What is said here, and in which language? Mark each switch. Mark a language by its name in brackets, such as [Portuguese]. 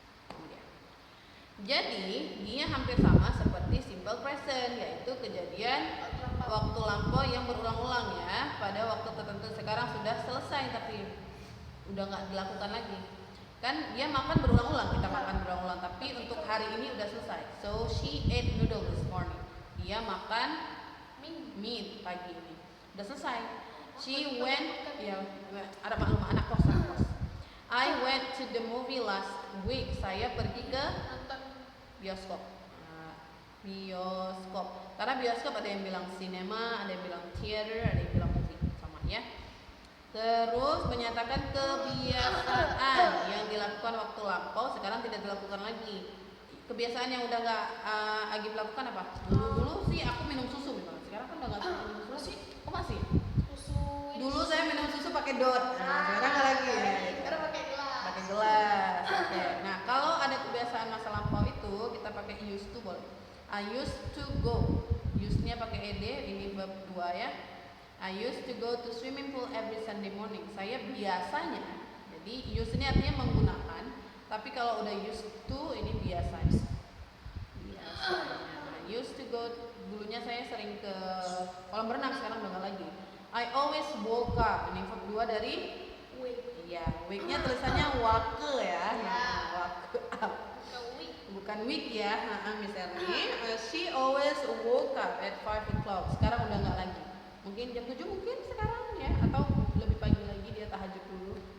[Indonesian] Kemudian, jadi dia hampir sama seperti simple present, yaitu kejadian waktu lampau yang berulang-ulang ya pada waktu tertentu. Sekarang sudah selesai tapi udah nggak dilakukan lagi. Kan dia makan berulang-ulang, kita makan berulang-ulang, tapi untuk hari ini udah selesai. [English] So she ate noodle this morning. [Indonesian] Dia makan meat pagi ini. Udah selesai. [English] She went, [Indonesian] ya ada maklum anak kos. [English] I went to the movie last week. [Indonesian] Saya pergi ke Nonton. bioskop. Bioskop. Karena bioskop ada yang bilang cinema, ada yang bilang theater, ada yang bilang movie, sama ya. Terus menyatakan kebiasaan yang dilakukan waktu lampau sekarang tidak dilakukan lagi. Kebiasaan yang udah nggak Agib lakukan apa? Dulu sih aku minum susu misalnya. Sekarang kan udah nggak minum susu sih. Oh masih? Susu. Dulu saya minum susu pakai dot. Nah, sekarang nggak lagi ya. Sekarang pakai gelas. Pakai gelas. Oke. Nah, kalau ada kebiasaan masa lampau itu kita pakai used to boleh. [English] I used to go. [Indonesian] Used-nya pakai ed, ini bab 2 ya. [English] I used to go to swimming pool every Sunday morning. [Indonesian] Saya biasanya, jadi use ini artinya menggunakan, tapi kalau udah used to ini biasanya. Biasanya. [English] Used to go, [Indonesian] dulunya saya sering ke kolam renang, sekarang udah nggak lagi. [English] I always woke up. [Indonesian] Ini verb 2 dari [English] Wake. [Indonesian] iya, wake-nya tulisannya wake ya. Nah, wake up. Bukan week ya, Miss Ernie. [English] She always woke up at 5 o'clock. [Indonesian] Sekarang udah nggak lagi. Mungkin jam 7 mungkin sekarang ya, atau lebih pagi lagi dia tahajud dulu.